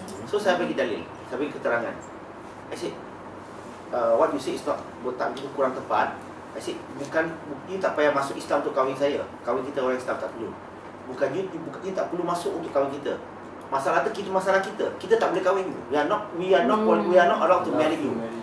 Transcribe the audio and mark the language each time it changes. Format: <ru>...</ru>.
<ms>So saya bagi dalil, saya bagi keterangan.</ms> <en>I said, what you say is not</en> <ms>kurang tepat.</ms> <en>I said,</en> <ms>bukan</ms> <en>you</en> <ms>tak payah masuk Islam untuk kahwin saya. Kahwin kita orang Islam tak perlu. Bukan</ms> <en>you</en> <ms>tak perlu masuk untuk kahwin kita. Masalah kita. Kita tak boleh kahwin</ms> <en>you. We are not allowed to marry you.</en>